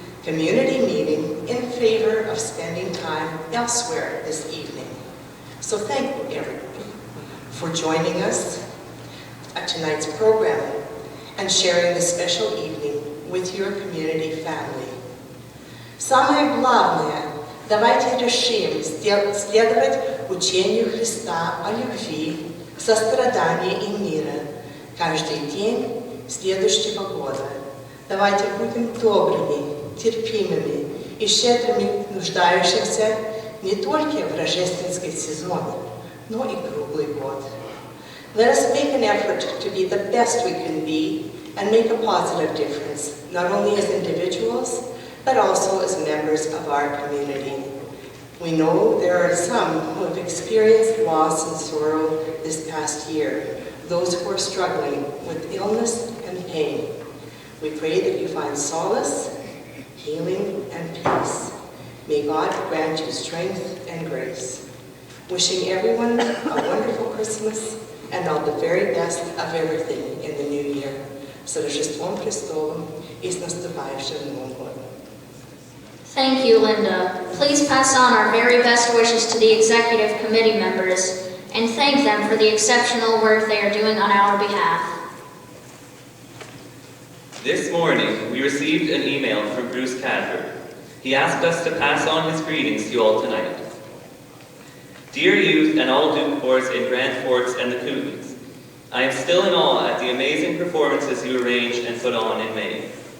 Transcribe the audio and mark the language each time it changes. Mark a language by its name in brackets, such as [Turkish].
[English] community meeting in favor of spending time elsewhere this evening. So thank you, everyone, for joining us at tonight's program and sharing this special evening with your community family. [Russian] Самое главное, давайте решим следовать учению Христа о любви, сострадании и мире каждый день следующего года. Давайте будем добрыми, терпимыми и щедрыми нуждающихся не только в рождественский сезон, но и круглый год. [English] Let us make an effort to be the best we can be and make a positive difference, not only as individuals, but also as members of our community. We know there are some who have experienced loss and sorrow this past year, those who are struggling with illness and pain. We pray that you find solace, healing, and peace. May God grant you strength and grace. Wishing everyone a wonderful Christmas and all the very best of everything in the new year. [Russian] С Рождеством Христовым и с наступающим Новым годом. [English] Thank you, Linda. Please pass on our very best wishes to the executive committee members and thank them for the exceptional work they are doing on our behalf. This morning, we received an email from Bruce Cadbury. He asked us to pass on his greetings to you all tonight. Dear youth and all Duke Corps in Grand Forks and the Kootenays, I am still in awe at the amazing performances you arranged and put on in May.